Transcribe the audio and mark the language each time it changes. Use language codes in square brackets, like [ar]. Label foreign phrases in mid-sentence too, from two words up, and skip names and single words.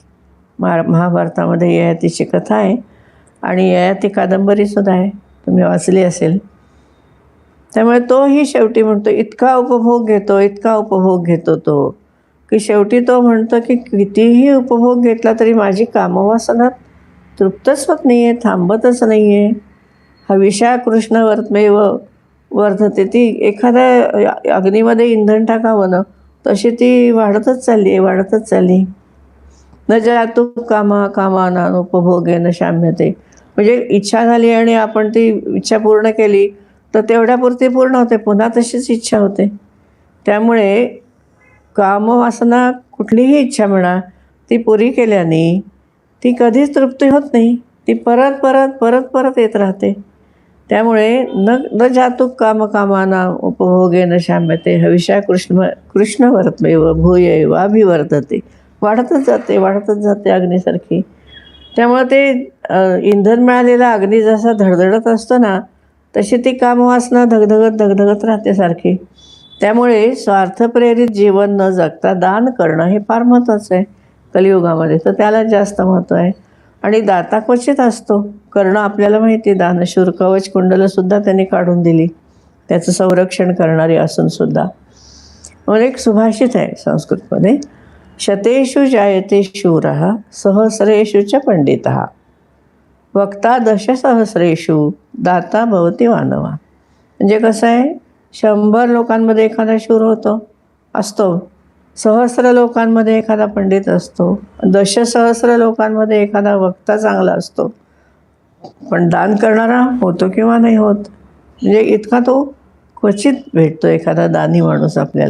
[mr] महाभारतामध्ये ययातीची कथा आहे आणि ययाती कादंबरीसुद्धा आहे, तुम्ही वाचली असेल. त्यामुळे तोही शेवटी म्हणतो, इतका उपभोग घेतो, इतका उपभोग घेतो तो, की शेवटी तो म्हणतो की कितीही उपभोग घेतला तरी माझी कामवासना तृप्तच होत नाही आहे, थांबतच नाही आहे. [sa] हविषा कृष्ण वर्धते. [mr] ती एखाद्या अग्नीमध्ये इंधन टाकावं ना तशी ती वाढतच चालली आहे, वाढतच चालली. [sa] न जातु कामानां उपभोगेन शाम्यते. [mr] म्हणजे इच्छा झाली आणि आपण ती इच्छा पूर्ण केली तर तेवढ्यापुरती पूर्ण होते, पुन्हा तशीच इच्छा होते. त्यामुळे कामवासना कुठलीही इच्छा म्हणा ती पुरी केल्याने ती कधीच तृप्ती होत नाही, ती परत परत परत परत येत राहते. [sa] त्यामुळे न जातु कामानां उपभोगेन शाम्यते हविषा कृष्ण वर्त्मेव भूयैवाभिवर्धते. [mr] वाढतच जाते अग्नीसारखी. त्यामुळे ते इंधन मिळालेला अग्नी जसा धडधडत असतो ना तशी ती कामवासना धगधगत राहते सारखी. त्यामुळे स्वार्थप्रेरित जीवन न जगता दान करणं हे फार महत्त्वाचं आहे कलियुगामध्ये. तर त्याला जास्त महत्त्व आहे. आणि दाता क्वचित असतो. करणं आपल्याला माहिती आहे. दानशूर कवच कुंडलंसुद्धा त्यांनी काढून दिली, त्याचं संरक्षण करणारी असूनसुद्धा. म्हणून एक सुभाषित आहे संस्कृतमध्ये, [sa] शतेषु जायते शूरः सहस्रेषु च पंडितः वक्ता दशसहस्रेषु दाता भवति मानवा. [mr] म्हणजे कसं आहे, 100 लोकांमध्ये एखादा शूर असतो, सहस्र लोकांमध्ये एखादा पंडित असतो, दशसहस्र लोकांमध्ये एखादा वक्ता चांगला असतो. पण दान करणारा होतो किंवा नाही होत. म्हणजे इतका तो क्वचित भेटतो एखादा दानी माणूस आपल्याला.